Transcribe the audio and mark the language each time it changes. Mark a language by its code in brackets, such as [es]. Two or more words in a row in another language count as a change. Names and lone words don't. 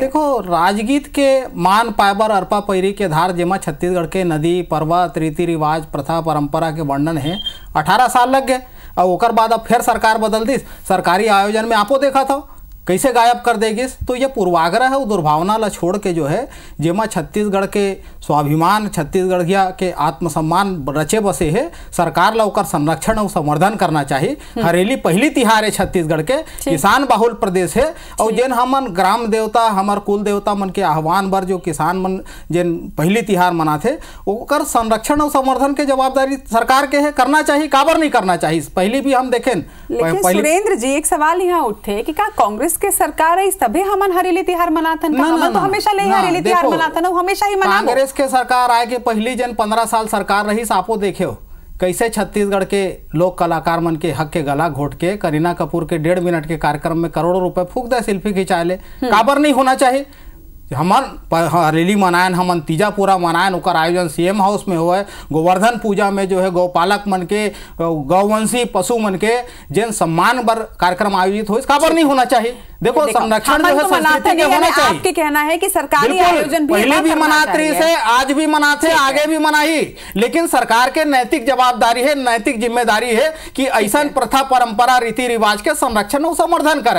[hne] देखो, राजगीत के मान पायबर अरपा पैरी के धार जेमा छत्तीसगढ़ के नदी पर्वत रीति रिवाज प्रथा परंपरा के वर्णन है 18 साल लग गए। और ओकर बाद अब फिर सरकार बदल दी, सरकारी आयोजन में आपो देखा था कैसे गायब कर देगी। तो ये पूर्वाग्रह है, वो दुर्भावना ला छोड़ के जो है जेमा छत्तीसगढ़ के स्वाभिमान छत्तीसगढ़िया के आत्मसम्मान रचे बसे है, सरकार ला ओकर संरक्षण और संवर्धन करना चाहिए। हरेली पहली तिहार है छत्तीसगढ़ के, किसान बहुल प्रदेश है। और जेन हमन ग्राम देवता हमार कुल देवता मन के आह्वान बर जो किसान मन जेन पहली तिहार मनाथे ओकर संरक्षण और संवर्धन के जवाबदारी सरकार के है, करना चाहिए। काबर नहीं करना चाहिए? पहले भी हम देखें। लेकिन सुरेंद्र जी, एक सवाल यहाँ उठे कि का कांग्रेस के सरकार है तभी हमन हरेली तिहार मनाथन? हमन तो हमेशा ले हरेली तिहार मनाथन, हमेशा ही मनाबो। कांग्रेस के सरकार आए के पहली जन 15 साल सरकार रही, आपो देखे हो कैसे छत्तीसगढ़ के लोक कलाकार मन के हक के गला घोट के करीना कपूर के 1.5 मिनट के कार्यक्रम में करोड़ों रुपए फूक दे सेल्फी खिंचा ले। काबर नहीं होना चाहिए? हमन हरेली मनायन, हमन तीजापुरा मनायन, ओकर आयोजन सीएम हाउस में हुआ है। गोवर्धन पूजा में जो है गौपालक मन के गौवंशी पशु मन के जिन सम्मान बर कार्यक्रम आयोजित हो, काबर नहीं होना चाहिए? देखो, संरक्षण जो है संस्कृति के होना चाहिए। आपके कहना है कि सरकारी आयोजन पहले भी मनात्री से, आज भी मनाते, आगे भी मनाई, लेकिन सरकार के नैतिक जवाबदारी है, नैतिक जिम्मेदारी है कि ऐसा प्रथा परंपरा रीति रिवाज के संरक्षण और संवर्धन करे।